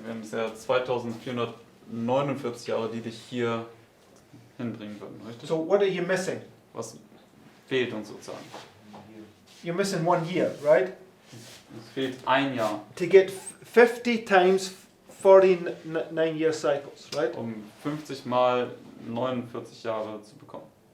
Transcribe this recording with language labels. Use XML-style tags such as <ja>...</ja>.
<de>wir haben bisher 2449 Jahre, die dich hier hinbringen würden, richtig?</de> <en>So what are you missing?</en> <de>Was fehlt uns sozusagen?</de> <en>You're missing 1 year, right?</en> <de>Es fehlt ein Jahr,</de> <en>To get 50 times 49 year cycles, right?</en> <de>um 50 mal 49 Jahre zu bekommen.</de>